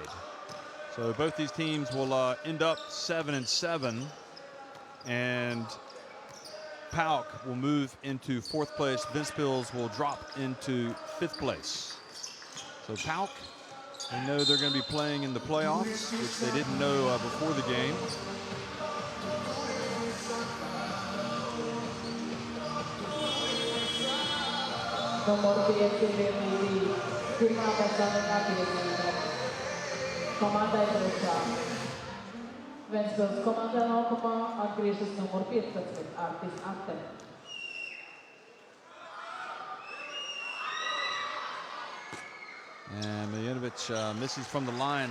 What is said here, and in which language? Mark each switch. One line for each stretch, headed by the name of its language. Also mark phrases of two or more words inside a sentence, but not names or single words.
English: So both these teams will end up 7-7, and PAOK will move into 4th place. Ventspils will drop into 5th place. So PAOK, they know they're going to be playing in the playoffs, which they didn't know before the game.
Latvian: Ventspils komanda laukuma atgriežas numur 15 Artis Ante.
English: And Miljanovic misses from the line.